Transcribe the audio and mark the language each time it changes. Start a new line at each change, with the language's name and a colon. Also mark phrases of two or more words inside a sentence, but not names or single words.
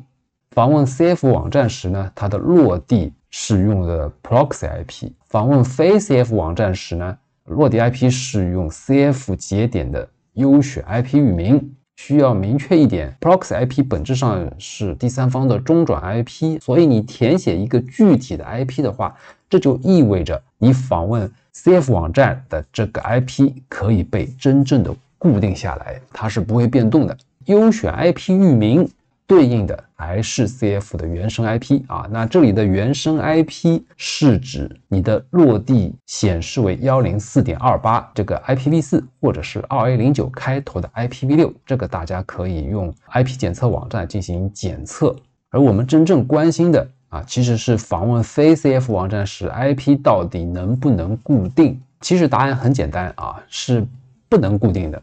Chinese: 訪問 CF 網站時呢，它的落地是用的
English: proxy IP；
Chinese: 訪問非 CF 網站時呢，落地 IP 是用 CF 節點的優選 IP 域名。需要明確一點 ，
English: proxy IP
Chinese: 本質上是第三方的中轉 IP， 所以你填寫一個具體的 IP 的話，這就意味着你訪問 CF 網站的這個 IP 可以被真正的固定下來，它是不會變動的。優選 IP 域名對應的還是 CF 的原生 IP 啊，那這裡的原生 IP 是指你的落地顯示為 104.28 這個 IPv4 或者是 2A09 開頭的 IPv6， 這個大家可以用 IP 檢測網站進行檢測。而我們真正關心的其實是訪問非 CF 網站時 IP 到底能不能固定？其實答案很簡單是不能固定的。